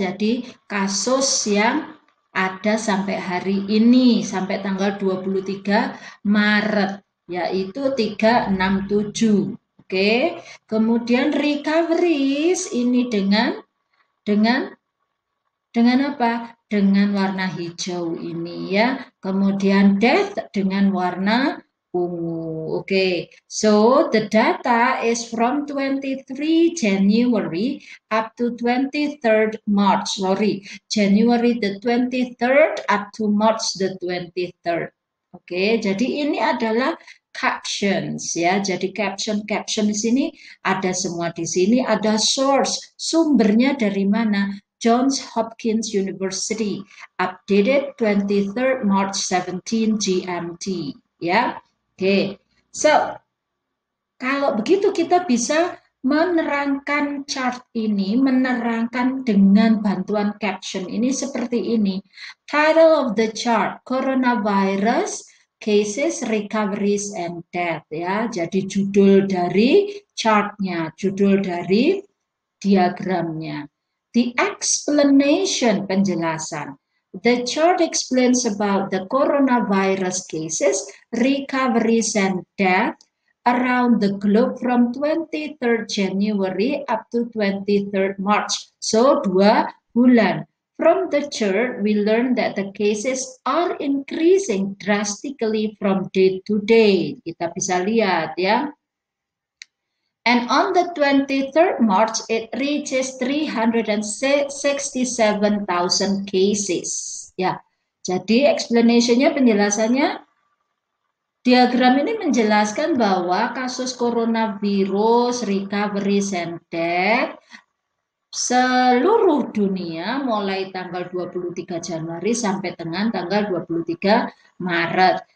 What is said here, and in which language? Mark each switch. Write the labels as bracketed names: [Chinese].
[Indonesian] Jadi kasus yang ada sampai hari ini, sampai tanggal 23 Maret, yaitu 367. Oke. Kemudian recoveries ini dengan apa? Dengan warna hijau ini ya. Kemudian death dengan warna ungu. [English] Okay, so the data is from 23 January up to 23rd March. January the 23rd up to March the 23rd. [Indonesian] Oke, jadi ini adalah captions ya. Jadi caption di sini ada semua di sini, ada source, sumbernya dari mana? [English] Johns Hopkins University, updated 23rd March 17 GMT ya. Oke. [Indonesian] So, kalau begitu kita bisa menerangkan chart ini, menerangkan dengan bantuan caption ini seperti ini. [English] Title of the chart, Coronavirus Cases, Recoveries, and Death ya. [Indonesian] Jadi judul dari chartnya, judul dari diagramnya. [English] The explanation, penjelasan. The chart explains about the coronavirus cases, recoveries, and death around the globe from 23rd January up to 23rd March. So, 2 bulan. From the chart, we learn that the cases are increasing drastically from day to day. [Indonesian] Kita bisa lihat ya. [English] And on the 23rd March, it reaches 367,000 cases. [Indonesian] Ya, jadi explanation-nya, penjelasannya, diagram ini menjelaskan bahwa kasus coronavirus, [English] recoveries, and death [Indonesian] seluruh dunia mulai tanggal 23 Januari sampai dengan tanggal 23 Maret.